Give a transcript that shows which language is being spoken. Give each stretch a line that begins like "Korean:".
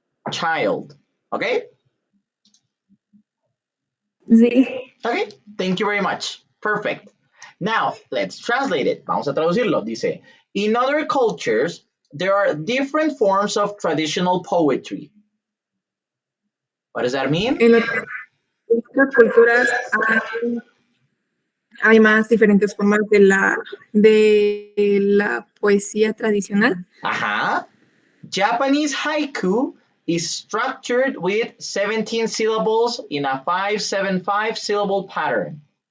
English: Child. Okay?
Spanish: Sí.
English: Okay. Thank you very much. Perfect. Now, let's translate it.
Spanish: Vamos a traducirlo.
English: Dice, in other cultures, there are different forms of traditional poetry. What does that mean?
Spanish: En otras culturas hay más diferentes formas de la poesía tradicional.
English: Japanese haiku is structured with 17 syllables in a 5-7-5 syllable pattern.